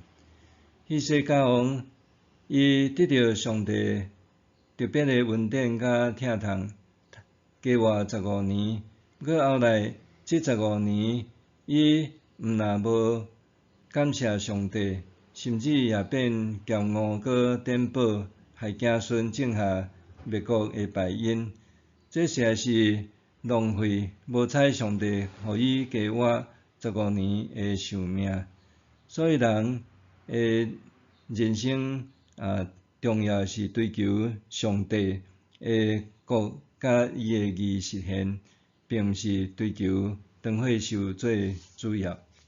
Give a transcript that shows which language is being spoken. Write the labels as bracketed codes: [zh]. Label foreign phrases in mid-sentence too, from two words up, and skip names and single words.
[nan] 希西家王，伊得到上帝特别的恩典甲疼痛，加活15年。毋过后来这15年，伊毋但无感谢上帝，甚至也变骄傲佮颠簸，害子孙种下灭国的败因。这实在是浪费无采上帝互伊加活15年的寿命。所以人的人生重要是追求上帝的国甲伊的义实现，并毋是追求长岁寿最主要。